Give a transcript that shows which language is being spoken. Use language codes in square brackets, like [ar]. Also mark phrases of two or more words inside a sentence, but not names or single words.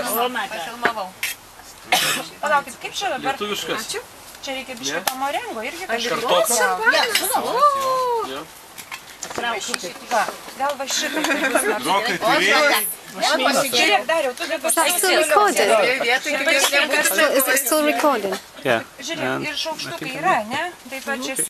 [lt] Pafilmavau. Palaukit, kaip čia dabar? Lietuviškas. Čia reikia biškai pamorengo irgi kažkaip. Kartokas. Va, gal va šitą. Rokai turėjai? Žiūrėk, Dariau, tu dabar... [en] Still recording? Yeah. [lt] Žiūrėk, ir šaukštukai yra, ne? Taip pat čia...